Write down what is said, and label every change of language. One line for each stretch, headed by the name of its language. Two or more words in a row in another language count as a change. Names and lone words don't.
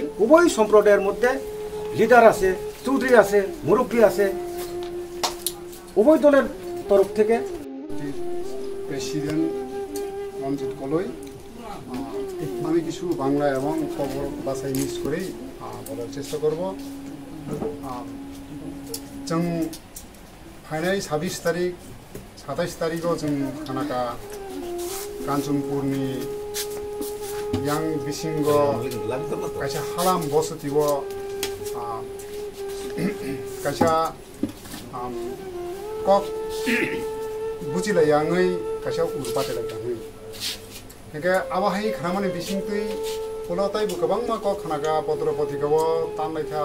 Bangla: উভয় সম্প্রদায়ের মধ্যে লিডার আছে, চৌধুরী আছে, মুরব্বী আছে, উভয় দলের তরফ থেকে। প্রেসিডেন্ট রঞ্জিত কলই, আমি কিছু বাংলা এবং খবর ভাষায় মিক্স করেই বলার চেষ্টা করব।
Bodo: जों फैनाय 26 तारिख 27 तारिखआव जों खानाका कान्चनपुरनि यां बिसिंग कायसा हालाम बसतिव कायसा कक बुजिलायाङै कायसा उरपातेलायाङै हेके आबाहाय खामानि बिसिंतै पुलताय गोबां मा कक खानाका पत्र पत्रिकाव तानलायथा